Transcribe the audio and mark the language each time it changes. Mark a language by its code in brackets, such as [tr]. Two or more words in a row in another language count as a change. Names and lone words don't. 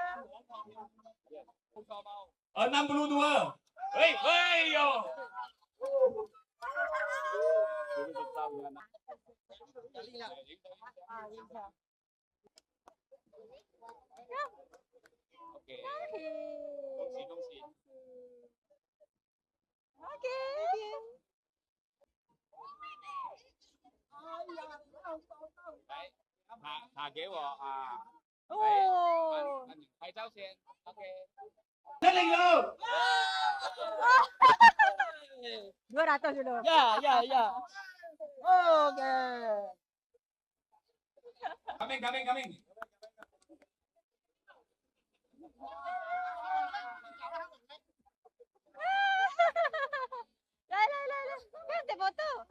[zh] 62 喂喂哟 OK 恭喜恭喜 okay 来，卡给我啊！ oh 那你拍照先。OK。 106 [ms] 200 dulu Ya, ya, ya. Okay. coming Lah. Kan tak foto.